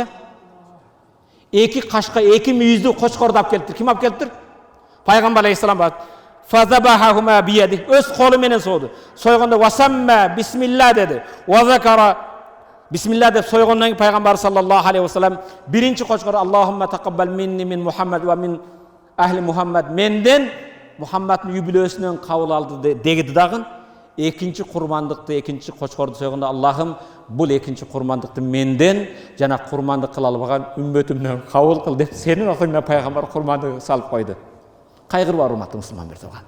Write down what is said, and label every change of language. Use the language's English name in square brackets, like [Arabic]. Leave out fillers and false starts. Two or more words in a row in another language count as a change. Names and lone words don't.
[Kyrgyz] Эки кашка, эки мүйүздүү кочкорду алып келиптир. Ким алып келиптир? Пайгамбар алейхиссалам бар. [Arabic] فذبحهما بيده. [Kyrgyz] Өз колу менен сойду. Сойгондо [Arabic] وسمى بسم الله [Kyrgyz] деди. [Arabic] وذكر بسم الله [Kyrgyz] деп сойгондон кийин пайгамбар [Arabic] صلى الله عليه وسلم [Kyrgyz] биринчи кочкор [Arabic] اللهم تقبل مني من محمد و من آل محمد. [Kyrgyz] Менден Мухаммадтын юбилейсинен кабыл алды деди дагы. Экинчи курмандыкты, экинчи кочкорду сойгондо Аллахым бул экинчи курмандыкты менден жана курмандык кыла албаган үммөтүмдөн кабыл кыл деп сенин атыңдан пайгамбар курмандык салып койду. Кайгырба, урматтуу мусулман бир тууган.